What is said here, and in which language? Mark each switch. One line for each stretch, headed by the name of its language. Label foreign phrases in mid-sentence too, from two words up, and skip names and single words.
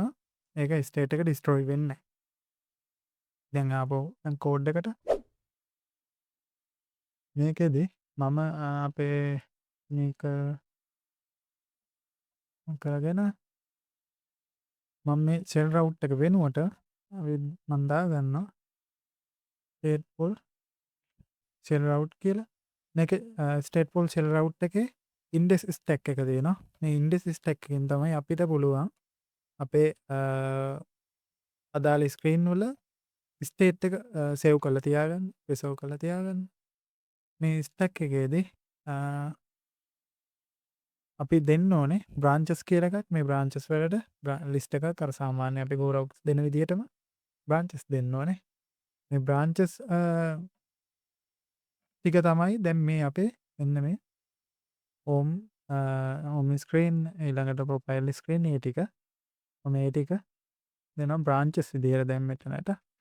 Sinhala: ඒක ස්ටේට් එක ඩිස්ට්‍රොයි වෙන්නේ නැහැ. දැන් ආපහු දැන් කෝඩ් එකට මේකෙදි මම අපේ මේක කරගෙන මම මේ
English: shell route
Sinhala: එක වෙනුවට මම දාගන්නවා
English: stateful shell route
Sinhala: කියලා. මේකේ
English: stateful shell route
Sinhala: එකේ
English: index stack
Sinhala: එක තියෙනවා. මේ
English: index stack
Sinhala: එකෙන් තමයි අපිට පුළුවන් අපේ අදාළ ස්ක්‍රීන් වල ස්ටේට් එක සේව් කරලා තියාගන්න, රිසර්ව් කරලා තියාගන්න. මේ ස්ටැක් එකේදී අපි දෙන්න ඕනේ බ්‍රාන්චස් කියලා එකක්. මේ බ්‍රාන්චස් වලට ලිස්ට් එකක් අර සාමාන්‍ය අපි
English: go routes
Sinhala: දෙන විදිහටම බ්‍රාන්චස් දෙන්න ඕනේ. මේ බ්‍රාන්චස් ටික තමයි දැන් මේ අපේ මෙන්න මේ
English: home screen
Sinhala: ඊළඟට
English: profile screen
Sinhala: ඒ ටික මම ඒ ටික දෙනවා බ්‍රාන්චස් විදිහට දැන් මෙතනට.